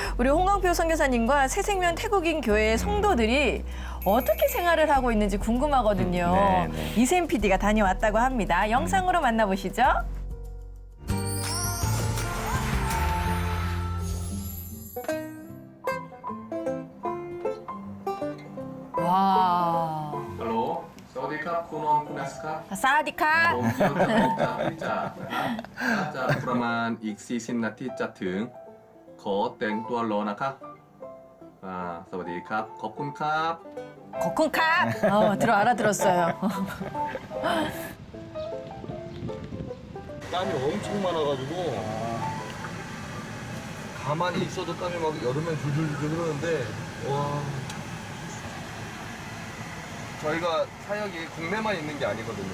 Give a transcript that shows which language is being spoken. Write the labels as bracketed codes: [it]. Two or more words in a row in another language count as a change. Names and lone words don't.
[ko] 우리 홍광표 선교사님과 새생명 태국인 교회 성도들이 어떻게 생활을 하고 있는지 궁금하거든요. 네, 네. 이샘 PD가 다녀왔다고 합니다. 영상으로 만나보시죠. 와. [th] ฮัลโหล สวัสดีครับคุณนนท์คุณนัสครับ 사디카. ผมกำลังจะออกจากบริจาคนะครับน่าจะประมาณอีก 40 นาทีจะถึง ขอแต่งตัวรอนะครับสวัสดีครับ ขอบคุณครับ [ko] 거쿤캅. 알아들었어요. 땀이 엄청 많아가지고 가만히 있어도 땀이 막 여름엔 줄줄줄 흐르는데 와 저희가 사역이 국내만 있는 게 아니거든요.